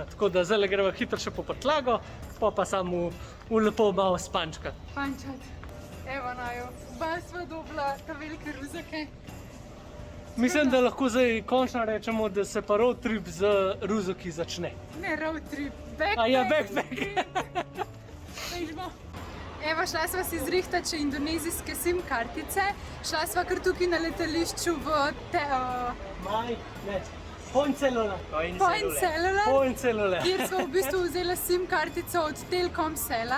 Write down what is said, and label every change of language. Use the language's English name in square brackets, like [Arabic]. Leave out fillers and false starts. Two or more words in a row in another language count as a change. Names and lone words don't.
[Slovenian] Tako da zdaj greva hitro še po prtlago, pa samo v lepo malo spančkat. Pančat. Evo naju, oba sva dobila ta velike ruzake. Mislim, da lahko zdaj končno rečemo, da se pa [English] road trip [Slovenian] z ruzaki začne. [English] Ne road trip, backpack. [Slovenian] A ja, backpack. Evo, šla sva si zrihtati še indonezijske SIM kartice, šla sva kar tukaj na letališču v Point Cellular. Kjer smo v bistvu vzeli SIM kartico od Telkomsela.